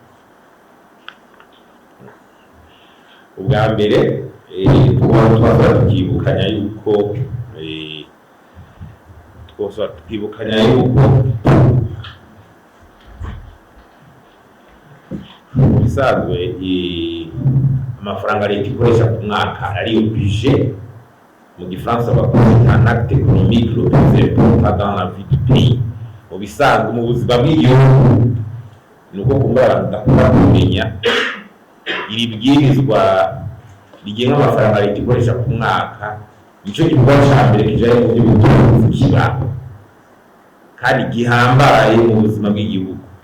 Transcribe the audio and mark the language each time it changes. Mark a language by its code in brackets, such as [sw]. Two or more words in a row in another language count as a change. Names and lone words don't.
[rn] Ubwa mbere twibukanya yuko bisanzwe amafaranga leta ikoresha ku mwaka ari budget mu gifaransa bakoresha [fr] un acte économique le plus important dans la vie du pays. [rn] Mu bisanzwe mu buzima bw'igihugu nuko kumva kumenya iri bwirizwa rigenga amafaranga leta ikoresha ku mwaka nico gikorwa ca mbere kijanye mu by'ubutunzi kibaho kandi gihambaye mu buzima bw'igihugu,